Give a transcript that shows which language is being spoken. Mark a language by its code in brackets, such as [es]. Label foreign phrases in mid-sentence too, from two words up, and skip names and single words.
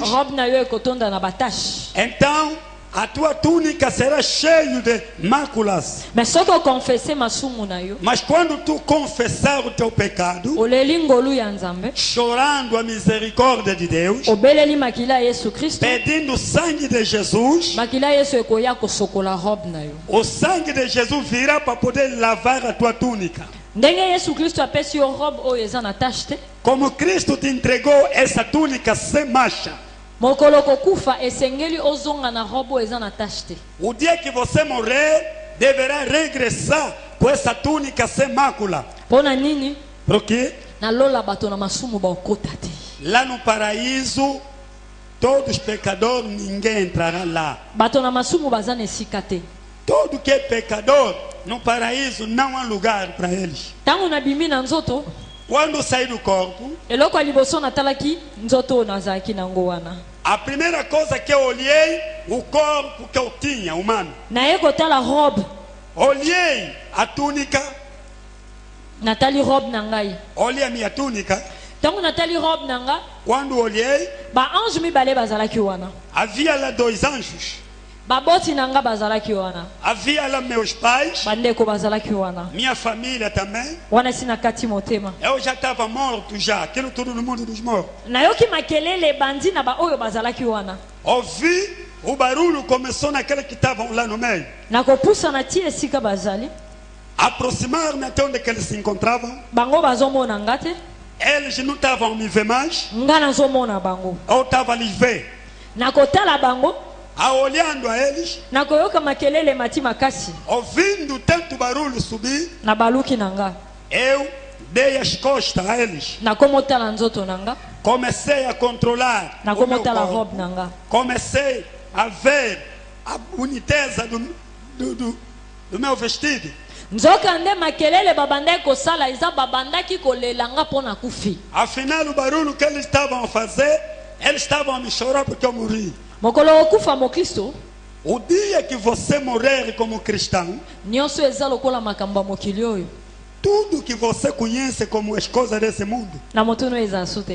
[ln] Robe na yo ekotonda na batache. [pt] então a tua túnica será cheia de máculas. [ln] Mais soko confesse masumu na yo. [pt] Mas quando tu confessar o teu pecado, [ln] Oleli ngolu ya nzambe. [pt] chorando a misericórdia de Deus, [ln] Obeleli makila Yesu Kristo. [pt] pedindo o sangue de Jesus, [ln] Makila Yesu ekoya kosokola robe na yo. [pt] o sangue de Jesus virá para poder lavar a tua túnica. [ln] Ndenge Yesu Kristo apesi yo robe oyo eza na tache te. [pt] Como Cristo te entregou essa túnica sem mancha, [ln] Mokolo kokufa esengeli ozonga na robe oyo eza na tache te. [pt] o dia que você morrer, deverá regressar com essa túnica sem mácula. [ln] Pona nini? [pt] Por quê? [ln] Na lola bato na masumu baokota te. [pt] Lá no paraíso, todos os pecadores, ninguém entrará lá. [ln] Bato na masumu baza na esika te. [pt] Todo que é pecador, no paraíso não há lugar para eles. [ln] Tango na bimi na nzoto, [pt] Quando saí do corpo, [ln] eloko ya liboso natalaki nzoto nazalaki nango wana. [pt] a primeira coisa que eu olhei, o corpo que eu tinha, humano. [ln] Naye kotala robe, [pt] Olhei a túnica, [ln] natali robe na ngai. [pt] olhei a minha túnica. [ln] Tango natali robe na nga, [pt] Quando olhei, [ln] ba ange mibale bazalaki wana. [pt] havia lá 2 anjos. [ln] Baboti na nga bazalaki wana. [pt] Havia lá meus pais, [ln] Bandeko bazalaki wana. [pt] minha família também. [ln] Wana sina kati motema. [pt] Eu já estava morto já, aquilo tudo no mundo dos mortos. [ln] Nayoki makelele bandi na ba oyo bazalaki wana. [pt] Ouvi, o barulho começou naqueles que estavam lá no meio. [ln] Nakopusa na ti esika bazali. [pt] Aproximar-me até onde que eles se encontravam. [ln] Bango bazomona nga te. [pt] Eles não estavam a me ver mais. [ln] Nga nazomona bango. [pt] Eu estava a lhes ver. [ln] Nakotala bango. [pt] Olhando a eles, [ln] Nakoyoka makelele mati makasi. [pt] ouvindo tanto barulho subir, [ln] Na baluki na nga. [pt] eu dei as costas a eles. [ln] Nakomotala nzoto na nga. [pt] Comecei a controlar o meu [ln] Nakomotala [pt] corpo. [ln] robe na nga. [pt] Comecei a ver a boniteza do meu vestido. [ln] Nzoka nde makelele babandaki kosala eza babandaki kolela nga mpo na kufi. [pt] Afinal, o barulho que eles estavam a fazer, eles estavam a me chorar porque eu morri. [ln] Mokolo okufa mokristo [pt] O dia que você morrer como cristão, [ln] nyonso eza lokola makambo ya mokili oyo [pt] tudo que você conhece como as coisas desse mundo, [ln] na moto no eza so te.